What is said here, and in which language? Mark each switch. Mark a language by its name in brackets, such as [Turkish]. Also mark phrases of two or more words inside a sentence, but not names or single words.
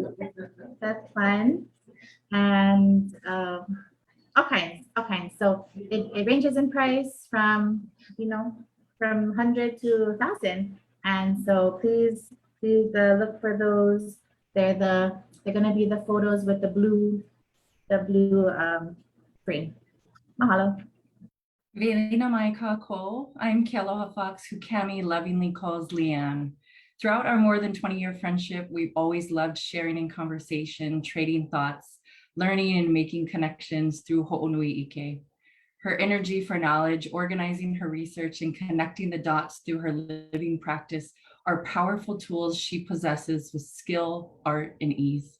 [English] That's fun. And okay. So it ranges in price from, from 100 to 1,000. And so please look for those. They're going to be the photos with the blue frame. Mahalo. [Hawaiian] Wehena mai kākou. [English] I'm Kealoha Fox, who Cami lovingly calls Leanne. Throughout our more than 20-year friendship, we've always loved sharing in conversation, trading thoughts, learning and making connections through [Hawaiian] Ho'onui Ike. [English] Her energy for knowledge, organizing her research, and connecting the dots through her living practice are powerful tools she possesses with skill, art, and ease.